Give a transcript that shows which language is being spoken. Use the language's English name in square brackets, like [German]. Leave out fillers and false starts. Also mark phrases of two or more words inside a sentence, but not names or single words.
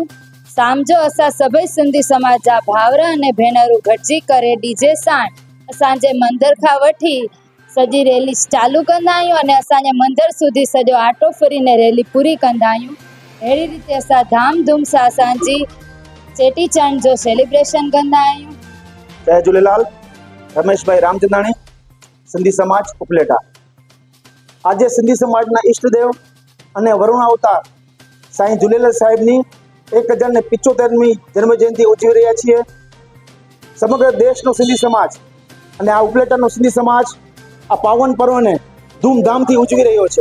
[Sindhi] शाम जो असां सभई सिंधी समाज जा भाउर अने भेनरूं गॾिजी करे डीजे सां असांजे मंदर खां वठी सॼी रैली चालू कंदा आहियूं अने असांजे मंदर सुधी सॼो आटो फरीने रैली पूरी कंदा आहियूं। अहिड़ी रीते असां धामधूम सां असांजी चेटीचंड जो सेलिब्रेशन कंदा आहियूं। जय झूलेलाल। रमेश भाई रामचंदाणी, सिंधी समाज उपलेटा। [Gujarati] આજ સિંધી સમાજના ઈષ્ટદેવ અને વરુણ અવતાર સાંઈ ઝૂલેલાલ સાહેબની 1075મી જન્મ જયંતિ ઉજવી રહ્યા છીએ. સમગ્ર દેશનો સિંધી સમાજ અને આ ઉપલેટાનો સિંધી સમાજ આ પાવન પર્વને ધૂમધામથી ઉજવી રહ્યો છે.